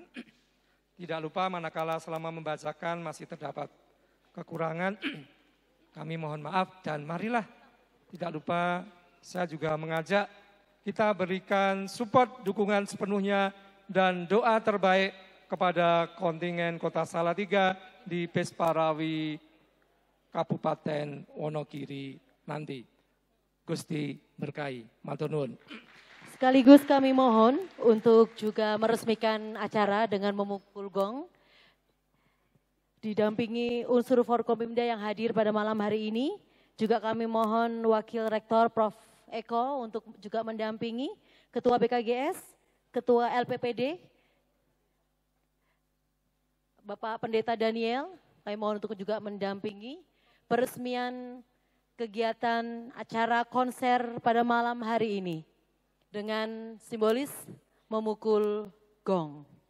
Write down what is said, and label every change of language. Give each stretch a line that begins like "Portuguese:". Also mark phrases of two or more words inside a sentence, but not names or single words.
Indonesian: Tidak lupa manakala selama membacakan masih terdapat kekurangan, kami mohon maaf dan marilah tidak lupa saya juga mengajak kita berikan support, dukungan sepenuhnya dan doa terbaik kepada kontingen Kota Salatiga di Pesparawi Kabupaten Wonogiri nanti.
Javanese: Gusti berkahi. Matur nuwun.
Indonesian: Sekaligus kami mohon untuk juga meresmikan acara dengan memukul gong. Didampingi unsur Forkompimda yang hadir pada malam hari ini. Juga kami mohon Wakil Rektor Prof. Eko untuk juga mendampingi, Ketua BKGS, Ketua LPPD, Bapak Pendeta Daniel, kami mohon untuk juga mendampingi peresmian kegiatan acara konser pada malam hari ini dengan simbolis memukul gong.